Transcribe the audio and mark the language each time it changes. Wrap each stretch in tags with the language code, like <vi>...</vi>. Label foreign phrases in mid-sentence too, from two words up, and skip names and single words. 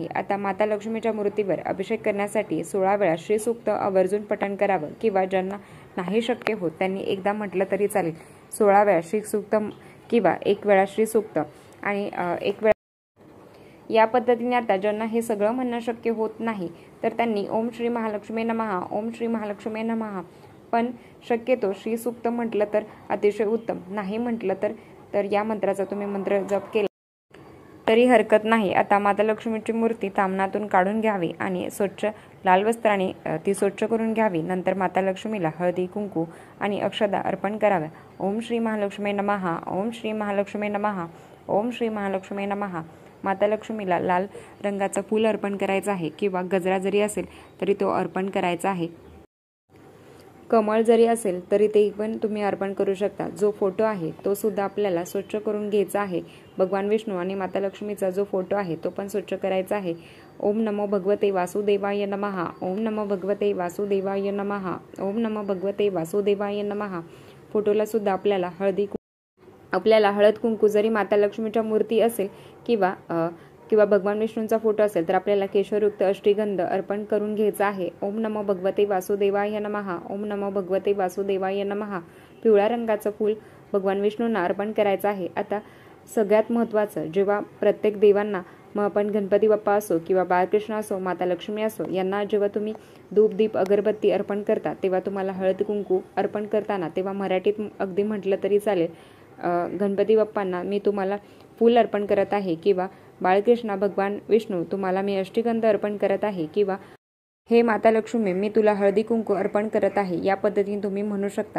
<mr>आता माता लक्ष्मीच्या मूर्तीवर अभिषेक करण्यासाठी 16 वेळा श्री सूक्त आवर्जून पठण करावं किंवा ज्यांना नाही शक्य होत त्यांनी एकदा म्हटलं तरी चालेल। 16 वेळा श्री सूक्त किंवा 1 वेळा श्री सूक्त आणि 1 वेळा या पद्धतीने। आता ज्यांना हे सगळं म्हणणं शक्य होत नाही तर त्यांनी</mr> <sa>ओम श्री महालक्ष्मी नमः, ओम श्री महालक्ष्मी नमः</sa> <mr>पण शक्यतो श्री सूक्त म्हटलं तर अतिशय उत्तम, नाही म्हटलं तर या मंत्राचा तुम्ही मंत्र जप केला तरी हरकत नाही। आता माता लक्ष्मीची मूर्ती तामणातून काढून घ्यावी आणि स्वच्छ लाल वस्त्राने ती स्वच्छ करून घ्यावी। नंतर माता लक्ष्मीला हळदी कुंकू आणि अक्षदा अर्पण कराव्या।</mr> <sa>ओम श्री महालक्ष्मी नमः, ओम श्री महालक्ष्मी नमः, ओम श्री महालक्ष्मी नमः।</sa> <mr>माता लक्ष्मीला लाल रंगाचं फूल अर्पण करायचं आहे किंवा गजरा जरी असेल तरी तो अर्पण करायचा आहे। कमळ जरी असेल तरी ते पण तुम्ही अर्पण करू शकता। जो फोटो आहे तो सुद्धा आपल्याला स्वच्छ करून घ्यायचा आहे। भगवान विष्णू आणि माता लक्ष्मीचा जो फोटो आहे तो पण स्वच्छ करायचा आहे।</mr> <sa>ओम नमो भगवते वासुदेवाय नमः, ओम नमो भगवते वासुदेवाय नमः, ओम नमो भगवते वासुदेवाय नमः।</sa> <mr>फोटोला सुद्धा आपल्याला हळद कुंकू जरी माता लक्ष्मीच्या मूर्ती असेल किंवा भगवान विष्णूंचा फोटो असेल तर आपल्याला केशरयुक्त अष्टगंध अर्पण करून घ्यायचा आहे।</mr> <sa>ओम नमो भगवते वासुदेवाय नमः, ओम नमो भगवते वासुदेवाय नमः।</sa> <mr>पिवळ्या रंगाचं फूल भगवान विष्णूंना अर्पण करायचं आहे। आता सगळ्यात महत्त्वाचं, जेव्हा प्रत्येक देवांना, मग आपण गणपती बाप्पा असो किंवा बाळकृष्ण असो, माता लक्ष्मी असो, यांना जेव्हा तुम्ही धूप दीप अगरबत्ती अर्पण करता तेव्हा तुम्हाला हळद कुंकू अर्पण करताना तेव्हा मराठीत अगदी म्हटलं तरी चालेल, गणपती बाप्पांना मी तुम्हाला फूल अर्पण करत आहे किंवा बाळकृष्ण भगवान विष्णू तुम्हाला मी अष्टगंध अर्पण करत आहे किंवा हे माता लक्ष्मी मी तुला हळदी कुंकू अर्पण करत आहे, या पद्धतीने तुम्ही म्हणू शकता।</mr>